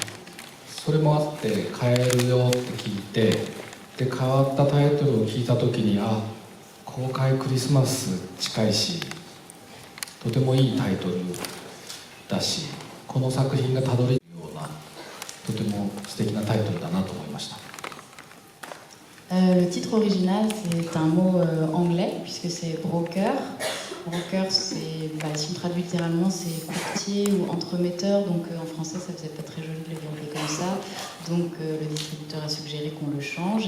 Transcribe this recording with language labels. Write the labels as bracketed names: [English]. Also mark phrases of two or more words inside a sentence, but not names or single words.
[Japanese] それもあって変えるよって聞いて、で変わったタイトルを聞いた時に公開クリスマス近いしとてもいいタイトルだし、この作品がたどりとても素敵なタイトルだなと思いました。 [French] Le titre original, c'est un mot anglais, puisque c'est broker. Broker, c'est, si on traduit littéralement, c'est courtier ou entremetteur. Donc en français, ça faisait pas très joli de le dire comme ça. Donc le distributeur a suggéré qu'on le change.